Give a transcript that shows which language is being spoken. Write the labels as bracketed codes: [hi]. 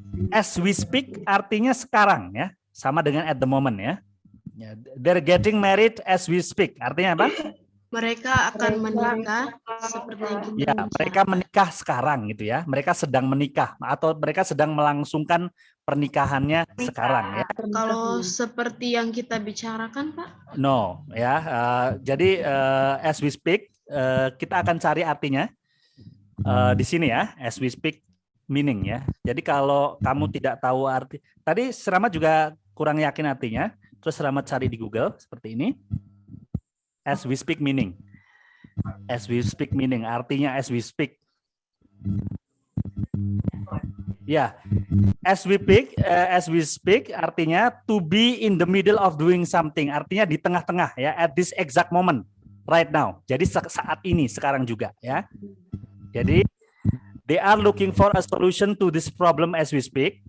[en] As we speak [id] artinya sekarang ya, sama dengan [en] at the moment ya. They're getting married as we speak. [id] Artinya apa? Mereka akan menikah seperti yang kita Ya, mereka menikah sekarang gitu ya. Mereka sedang menikah atau mereka sedang melangsungkan pernikahannya sekarang ya. Kalau seperti yang kita bicarakan, Pak? No, ya. Jadi [en] as we speak, [id] kita akan cari artinya di sini ya. [en] As we speak meaning ya. [id] Jadi kalau kamu tidak tahu arti, tadi Selamat juga kurang yakin artinya. Terus Selamat cari di Google seperti ini. [en] As we speak meaning. As we speak meaning [id] artinya [en] as we speak. Ya, as we speak artinya to be in the middle of doing something, [id] artinya di tengah-tengah ya, [en] at this exact moment, right now. [id] Jadi saat ini, sekarang juga ya. Jadi [en] they are looking for a solution to this problem as we speak.